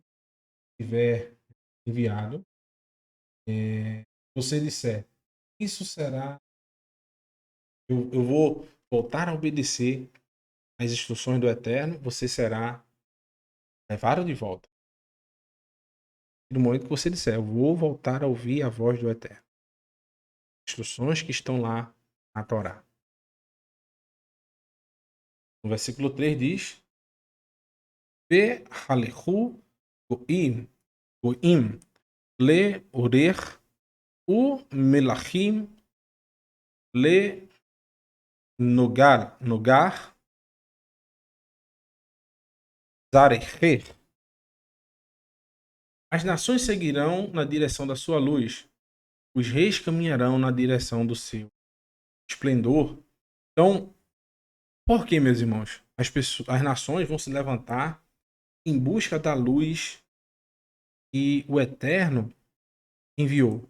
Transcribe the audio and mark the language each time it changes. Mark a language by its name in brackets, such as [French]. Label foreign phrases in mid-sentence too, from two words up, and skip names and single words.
[Portuguese] Estiver enviado, você disser, isso será, eu vou voltar a obedecer às instruções do Eterno, você será levado de volta. No momento que você disser, eu vou voltar a ouvir a voz do Eterno. Instruções que estão lá na Torá. No versículo 3 diz: [Hebrew] והלכו גוים לאורך ומלכים לנגה זרחך. [Portuguese] As nações seguirão na direção da sua luz, os reis caminharão na direção do seu esplendor. Então, por que, meus irmãos? As nações vão se levantar em busca da luz que o Eterno enviou.